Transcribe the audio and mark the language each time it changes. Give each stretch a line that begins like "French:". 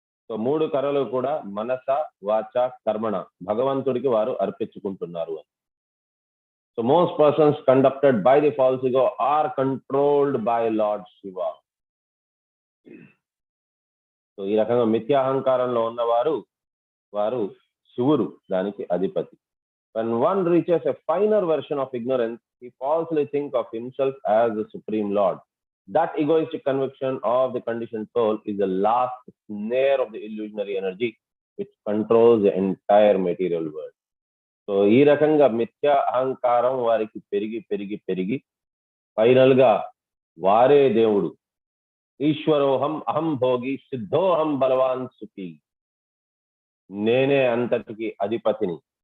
Telugu: So 3 కర్రలు కూడా
Sanskrit: మనస వాచ కర్మణ
Telugu: భగవంతుడికి వారు అర్పించుకుంటున్నారు అని.
English: So most persons conducted by the false ego are controlled by Lord Shiva.
Telugu: So ఈ రకంగా మిథ్యాహంకారంలో ఉన్నవారు వారు శివుడు దానికి అధిపతి.
English: When one reaches a finer version of ignorance, he falsely thinks of himself as the supreme lord. That egoistic conviction of the conditioned soul is the last snare of the illusionary energy which controls the entire material world.
Telugu: So ఈ రకంగా మిథ్యా అహంకారం వారికి పెరిగి పెరిగి పెరిగి final గా వారే దేవుడు.
Sanskrit: ఈశ్వరోహం అహం భోగి సిద్ధోహం బలవాన్ సుఖి,
Telugu: నేనే అంతటికి అధిపతిని.